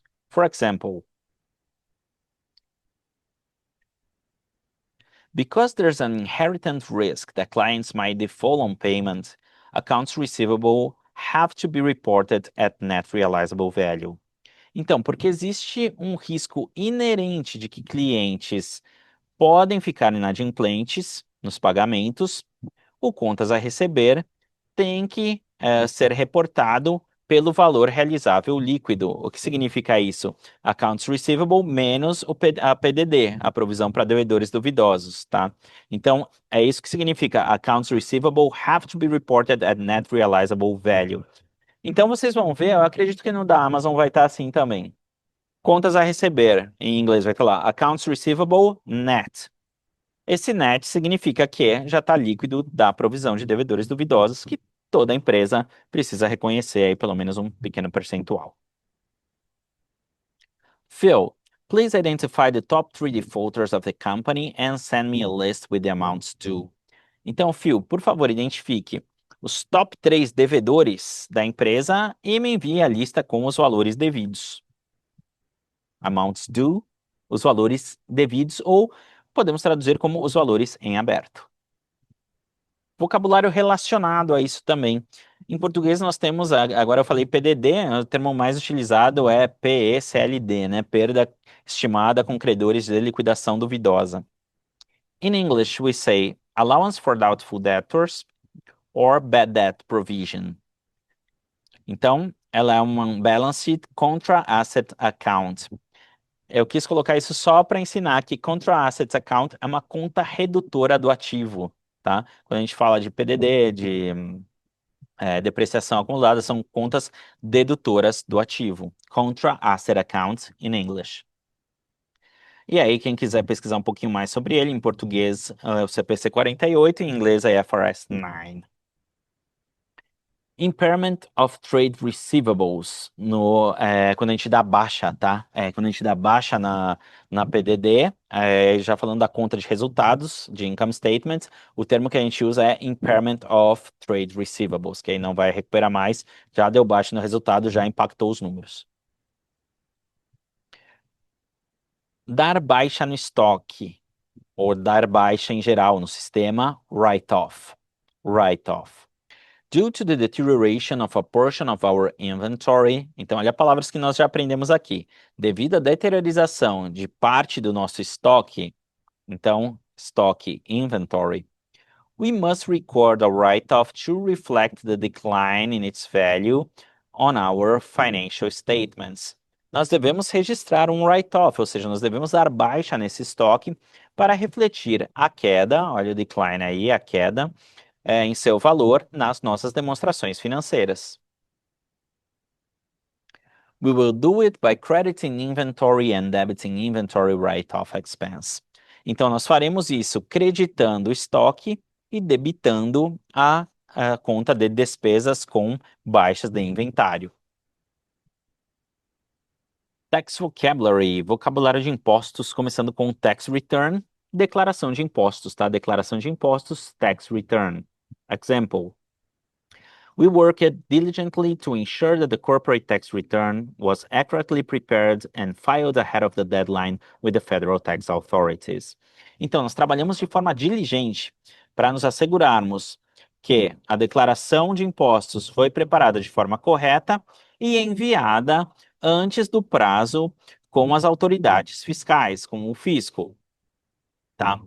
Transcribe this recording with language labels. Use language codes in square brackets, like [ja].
[en] For example, because there's an inherent risk that clients might default on payment, accounts receivable have to be reported at net realizable value. [pt] Então, porque existe um risco inerente de que clientes podem ficar inadimplentes nos pagamentos, o contas a receber tem que ser reportado pelo valor realizável líquido. O que significa isso? Accounts receivable menos a PDD, a provisão para devedores duvidosos, tá? Então, é isso que significa [en] accounts receivable have to be reported at net realizable value. [pt] Então, vocês vão ver, eu acredito que no da Amazon vai estar assim também. Contas a receber, em inglês vai estar lá, accounts receivable net. Esse net significa que já está líquido da provisão de devedores duvidosos, que toda empresa precisa reconhecer aí pelo menos um pequeno percentual. [en] Phil, please identify the top 3 defaulters of the company and send me a list with the amounts due. [pt] Então, Phil, por favor, identifique os top 3 devedores da empresa e me envie a lista com os valores devidos. Amounts due, os valores devidos, ou podemos traduzir como os valores em aberto. Vocabulário relacionado a isso também. Em português nós temos, agora eu falei PDD, o termo mais utilizado é PECLD, né? Perda estimada com credores de liquidação duvidosa. [en] In English we say allowance for doubtful debtors or bad debt provision. [pt] Então, ela é uma balance contra asset account. Eu quis colocar isso só para ensinar que contra assets account é uma conta redutora do ativo, tá? Quando a gente fala de PDD, de depreciação acumulada, são contas dedutoras do ativo. [en] Contra asset account in English. [pt] E aí, quem quiser pesquisar um pouquinho mais sobre ele, em português é o CPC 48, em inglês é IFRS 9. Impairment of Trade Receivables, quando a gente dá baixa, tá? Quando a gente dá baixa na PDD, já falando da conta de resultados, de income statement, o termo que a gente usa é Impairment of Trade Receivables, que aí não vai recuperar mais, já deu baixa no resultado, já impactou os números. Dar baixa no estoque, ou dar baixa em geral no sistema, write-off. [en] Write-off. Due to the deterioration of a portion of our inventory. [pt] Então, olha palavras que nós já aprendemos aqui. Devido à deteriorização de parte do nosso estoque, então, estoque, inventory, [en] we must record a write-off to reflect the decline in its value on our financial statements. [pt] Nós devemos registrar um write-off, ou seja, nós devemos dar baixa nesse estoque para refletir a queda, olha o decline aí, a queda, em seu valor nas nossas demonstrações financeiras. [en] We will do it by crediting inventory and debiting inventory write-off expense. [pt] Então, nós faremos isso creditando o estoque e debitando a conta de despesas com baixas de inventário. Tax vocabulary, vocabulário de impostos, começando com tax return, declaração de impostos, tá? Declaração de impostos, tax return. [en] Example. We worked diligently to ensure that the corporate tax return was accurately prepared and filed ahead of the deadline with the federal tax authorities. [pt] Então, nós trabalhamos de forma diligente para nos assegurarmos que a declaração de impostos foi preparada de forma correta e enviada antes do prazo com as autoridades fiscais, com o fisco. Tá?